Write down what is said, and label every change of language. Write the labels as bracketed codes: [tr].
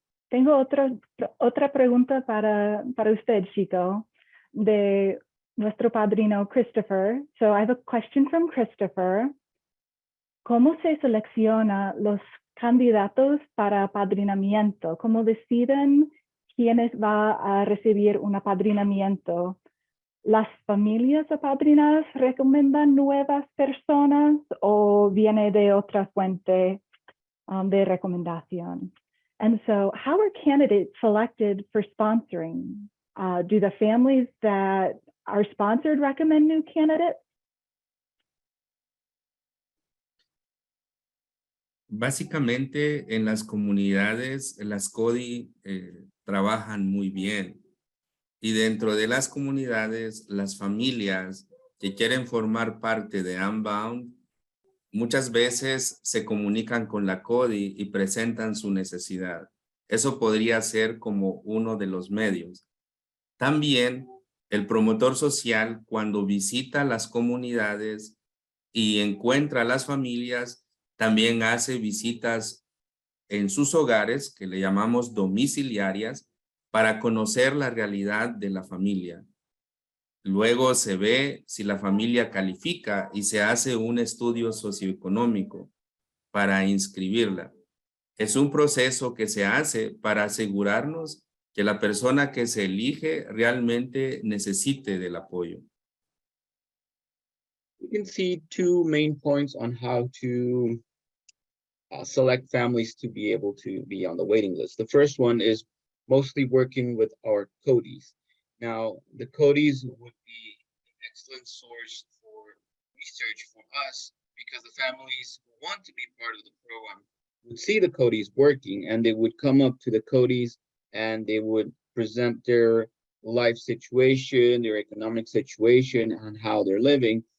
[es] Tengo otra pregunta para usted, Chico, de nuestro padrino Christopher. [en] So I have a question from Christopher. [es] ¿Cómo se selecciona los candidatos para apadrinamiento? ¿Cómo deciden quiénes va a recibir un apadrinamiento? ¿Las familias apadrinadas recomiendan nuevas personas o viene de otra fuente de recomendación? [en] And so how are candidates selected for sponsoring? Do the families that are sponsored recommend new candidates? [es] Básicamente en las comunidades, las CODI trabajan muy bien. Y dentro de las comunidades, las familias que quieren formar parte de Unbound, muchas veces se comunican con la CODI y presentan su necesidad. Eso podría ser como uno de los medios. También el promotor social, cuando visita las comunidades y encuentra a las familias, también hace visitas en sus hogares, que le llamamos domiciliarias, para conocer la realidad de la familia. Luego se ve si la familia califica y se hace un estudio socioeconómico para inscribirla. Es un proceso que se hace para asegurarnos que la persona que se elige realmente necesite del apoyo. [en] You can see two main points on how to select families to be able to be on the waiting list. The first one is mostly working with our CODIs. Now, the CODIs would be an excellent source for research for us, because the families who want to be part of the program would see the CODIs working, and they would come up to the CODIs and they would present their life situation, their economic situation, and how they're living.